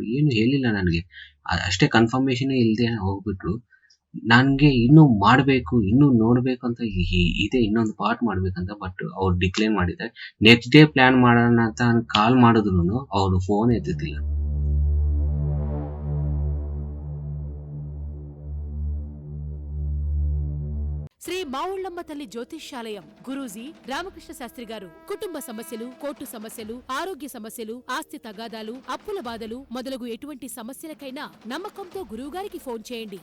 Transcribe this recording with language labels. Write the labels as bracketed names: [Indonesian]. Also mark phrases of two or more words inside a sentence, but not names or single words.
[Kannada] ಏನು ಹೇಳಿಲ್ಲ ನನಗೆ, ಅಷ್ಟೇ ಕನ್ಫರ್ಮೇಶನ್ ಇಲ್ಲದೆ ಹೋಗ್ಬಿಟ್ರು. ನನ್ಗೆ ಇನ್ನೂ ಮಾಡ್ಬೇಕು ಇನ್ನೂ ನೋಡ್ಬೇಕು ಅಂತ ಇದೆ, ಇನ್ನೊಂದು ಪಾರ್ಟ್ ಮಾಡ್ಬೇಕಂತ. ಬಟ್ ಅವ್ರು ಡಿಕ್ಲೇರ್ ಮಾಡಿದ್ದಾರೆ. ನೆಕ್ಸ್ಟ್ ಡೇ ಪ್ಲಾನ್ ಮಾಡೋಣ ಅಂತ ಕಾಲ್ ಮಾಡಿದ್ರು ಅವ್ರು ಫೋನ್ ಎತ್ತಿಲ್ಲ. [Telugu] శ్రీ మావుళ్ళమ్మ తల్లి జ్యోతిష్యాలయం గురూజీ రామకృష్ణ శాస్త్రి గారు కుటుంబ సమస్యలు, కోర్టు సమస్యలు, ఆరోగ్య సమస్యలు, ఆస్తి తగాదాలు, అప్పుల బాధలు మొదలగు ఎటువంటి సమస్యలకైనా నమ్మకంతో గురువుగారికి ఫోన్ చేయండి.